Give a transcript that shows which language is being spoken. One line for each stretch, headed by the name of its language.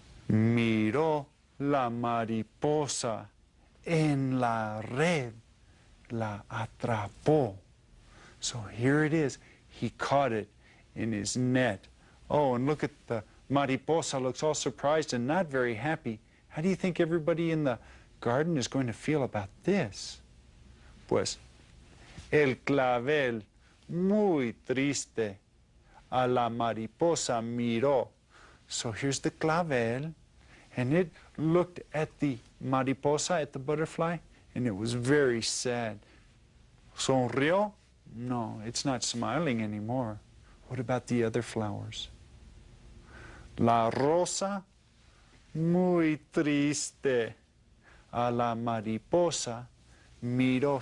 Spanish: Miró la mariposa en la red, la atrapó.
English: So here it is. He caught it in his net. Oh, and look at the mariposa, looks all surprised and not very happy. How do you think everybody in the garden is going to feel about this?
Spanish: Pues, el clavel, muy triste, a la mariposa miró.
English: So here's the clavel, and it looked at the mariposa, at the butterfly, and it was very sad. Sonrió? No, it's not smiling anymore. What about the other flowers?
Spanish: La rosa, muy triste, a la mariposa miró.